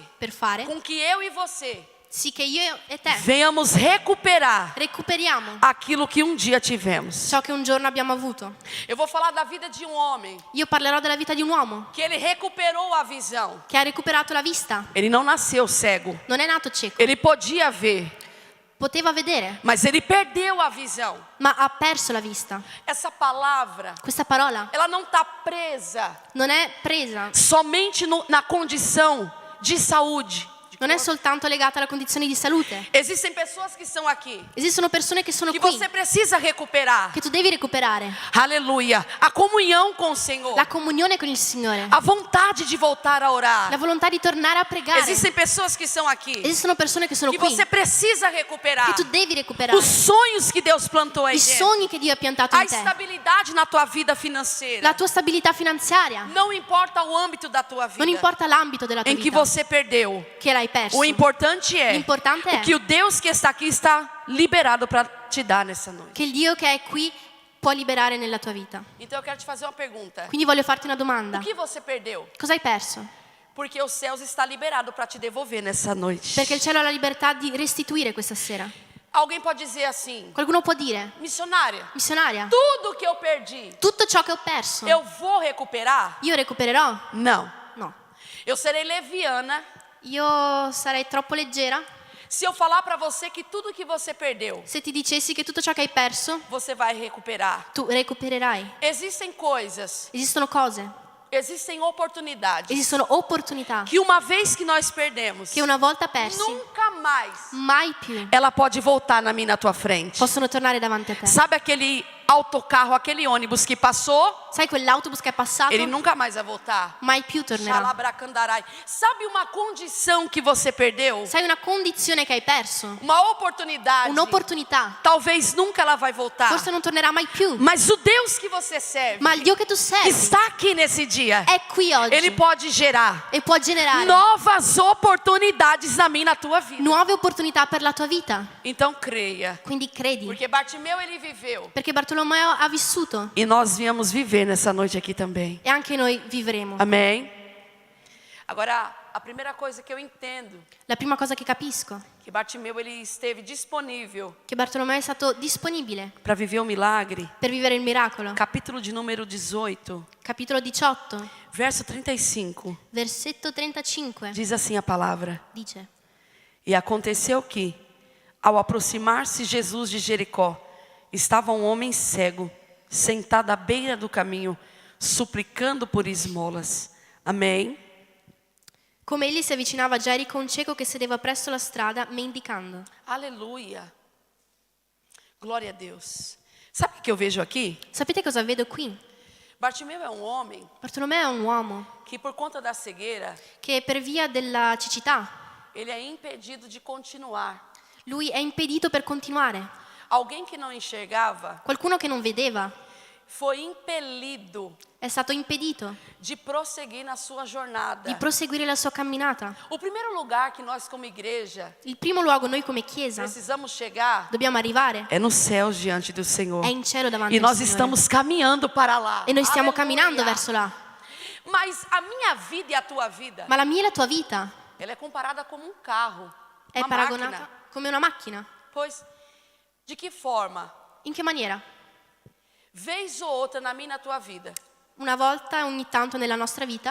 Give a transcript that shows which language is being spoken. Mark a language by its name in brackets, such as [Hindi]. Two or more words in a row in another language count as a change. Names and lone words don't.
[Italian] per fare [Portuguese] com que eu e você [Italian] sì che io e te [Portuguese] venhamos recuperar [Italian] recuperiamo [Portuguese] aquilo que um dia tivemos. [Italian] ciò che un giorno abbiamo avuto. [Portuguese] Eu vou falar da vida de um homem [Italian] Io parlerò della vita di un uomo [Portuguese] que ele recuperou a visão. [Italian] che ha recuperato la vista. [Portuguese] Ele não nasceu cego. [Italian] Non è nato cieco, [Portuguese] Ele podia ver, [Italian] poteva vedere, [Portuguese] mas ele perdeu a visão. [Italian] ma ha perso la vista. [Portuguese] Essa palavra, [Italian] Questa parola [Portuguese] ela não está presa [Italian] non è presa, [Portuguese] somente na condição de saúde. [Italian] non è soltanto legata alla condizione di salute. [Portuguese] Existem pessoas que estão aqui [Italian] Esistono persone che sono [Portuguese] que [Italian] qui, [Portuguese] você precisa recuperar. [Italian] che tu devi recuperare. [Portuguese] Aleluia. A comunhão com o Senhor. [Italian] La comunione con il Signore, [Portuguese] A vontade de voltar a orar. [Italian] la volontà di tornare a pregare. [Portuguese] Existem pessoas que estão aqui [Italian] Esistono persone che sono [Portuguese] que [Italian] qui, [Portuguese] você precisa recuperar. [Italian] che tu devi recuperare. [Portuguese] Os sonhos que Deus plantou aí [Italian] I [Portuguese] dentro. [Italian] sogni che Dio ha piantato [Portuguese] A [Italian] in te, [Portuguese] estabilidade na tua vida financeira. [Italian] la tua stabilità finanziaria. [Portuguese] Não importa o âmbito da tua vida [Italian] Non importa l'ambito della tua [Portuguese] em que [Italian] vita [Portuguese] você perdeu. [Italian] che l'hai perso. [Portuguese] O importante é [Italian] L'importante [Portuguese] o [Italian] è [Portuguese] que o Deus que está aqui está liberado para te dar nessa noite. [Italian] che il Dio che è qui può liberare nella tua vita. [Portuguese] Então eu quero te fazer uma pergunta. [Italian] Quindi voglio farti una domanda. [Portuguese] O que você perdeu? [Italian] Cosa hai perso? [Portuguese] Porque os céus está liberado para te devolver nessa noite. [Italian] Perché il cielo ha la libertà di restituire questa sera. [Portuguese] Alguém pode dizer assim: [Italian] Qualcuno può dire, [Portuguese] missionária, [Italian] missionaria, [Portuguese] tudo que eu perdi, [Italian] tutto ciò che ho perso, [Portuguese] eu vou recuperar? [Italian] io recupererò? [Portuguese] Não. [Italian] No. [Portuguese] Eu serei leviana [Italian] Io sarei troppo leggera [Portuguese] se eu falar para você que tudo que você perdeu, [Italian] se ti dicessi che tutto ciò che hai perso, [Portuguese] você vai recuperar. [Italian] tu recupererai. [Portuguese] Existem coisas, [Italian] Esistono cose, [Portuguese] existem oportunidades [Italian] esistono opportunità [Portuguese] que uma vez que nós perdemos, [Italian] che una volta persi, [Portuguese] nunca mais [Italian] mai più [Portuguese] ela pode voltar na minha e na tua frente. [Italian] possono tornare davanti a te. [Portuguese] Sabe aquele autocarro, aquele ônibus que passou, [Italian] Sai quell'autobus che è passato? [Portuguese] ele nunca mais vai voltar. [Italian] Mai più tornerà. Xalabracandarai. [Portuguese] Sabe uma condição que você perdeu? [Italian] Sai una condizione che hai perso? [Portuguese] Uma oportunidade. [Italian] Un'opportunità. [Portuguese] Talvez nunca ela vai voltar. [Italian] Forse non tornerà mai più. [Portuguese] Mas o Deus que você serve [Italian] Ma il Dio che tu servi [Portuguese] está aqui nesse dia. [Italian] è qui oggi [Portuguese] Ele pode gerar [Italian] e può generare [Portuguese] novas oportunidades na minha e na tua vida. [Italian] nuove opportunità per la tua vita. [Portuguese] Então creia. [Italian] Quindi credi. [Portuguese] Porque Bartimeu ele viveu [Italian] Perché Bartolomeo Bartolomeo ha vissuto [Portuguese] E nós viemos viver nessa noite aqui também. [Italian] e anche noi vivremo. [Portuguese] Amém? Agora, a primeira coisa que eu entendo, [Italian] La prima cosa che capisco [Portuguese] que Bartimeu ele esteve disponível [Italian] è che Bartolomeo è stato disponibile [Portuguese] para viver o milagre. [Italian] per vivere il miracolo. [Portuguese] Capítulo de número 18, [Italian] Capitolo 18, [Portuguese] verso 35, [Italian] versetto 35 [Portuguese] diz assim a palavra: [Italian] dice: [Portuguese] E aconteceu que, ao aproximar-se Jesus de Jericó, estava um homem cego, sentado à beira do caminho, suplicando por esmolas. Amém? [Italian] Come egli si avvicinava a Gerico, un cieco che sedeva presso la strada mendicando. [Portuguese] Aleluia. Glória a Deus. Sabe o que eu vejo aqui? [Italian] Sapete cosa vedo qui? [Portuguese] Bartimeu é um homem [Italian] Bartolomeo è un uomo [Portuguese] que, por conta da cegueira, [Italian] che per via della cecità [Portuguese] ele é impedido de continuar. [Italian] lui è impedito per continuare. [Portuguese] Alguém que não enxergava [Italian] Qualcuno che non vedeva [Portuguese] foi impelido [Italian] è stato impedito [Portuguese] de prosseguir na sua jornada. [Italian] di proseguire la sua camminata. [Portuguese] O primeiro lugar que nós como igreja [Italian] Il primo luogo noi come Chiesa [Portuguese] precisamos chegar [Italian] dobbiamo arrivare [Portuguese] é nos céus diante do Senhor. [Italian] è in cielo davanti [Portuguese] E [Italian] al [Portuguese] nós [Italian] Signore. [Portuguese] estamos caminhando para lá. [Italian] E noi stiamo [Portuguese] Aleluia. [Italian] camminando verso là. [Portuguese] Mas a minha vida e a tua vida, [Italian] Ma la mia e la tua vita [Portuguese] ela é comparada como um carro, [Italian] è [Portuguese] uma [Italian] paragonata [Portuguese] máquina. [Italian] come una macchina. [Portuguese] Pois, de que forma? [Italian] In che maniera? [Portuguese] Vez ou outra na minha e na tua vida, [Italian] Una volta ogni tanto nella nostra vita